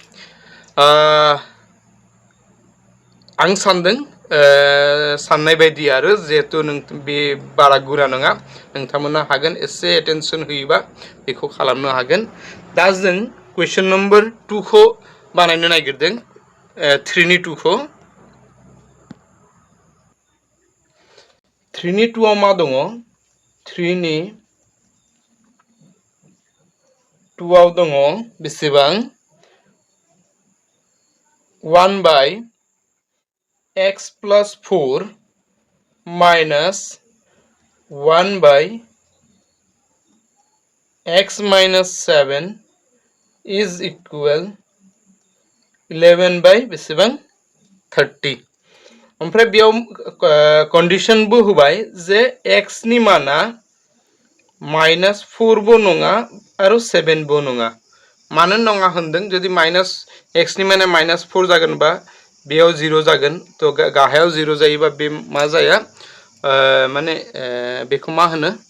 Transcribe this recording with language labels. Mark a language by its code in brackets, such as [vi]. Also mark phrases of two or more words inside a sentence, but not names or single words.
[brx] आं सानदों साननाय बायदि आरो जेहेतु बे बारा गुरा नङा नोंथांमोना हागोन एसे एटेनसन होयोबा बेखौ खालामनो हागोन दा जों [en] question number 2 [brx] खौ बानायनो नागिरदों 3 नि 2 खौ 3 नि 2 आव मा दङ 3 नि 2 आव दङ बेसेबां 1/x + 4 minus 1/x - 7 [en] is equal 11 [brx] बेसेबां 30 ओमफ्राय बेयाव कन्डिशनबो होबाय जे x नि माना -4 बो नङा आरो 7 बो नङा मानो नङा होनदों जुदि x नि माने -4 जागोनबा बेयाव 0 जागोन तो गाहायाव 0 जायोबा बे मा जाया माने बेखौ मा होनो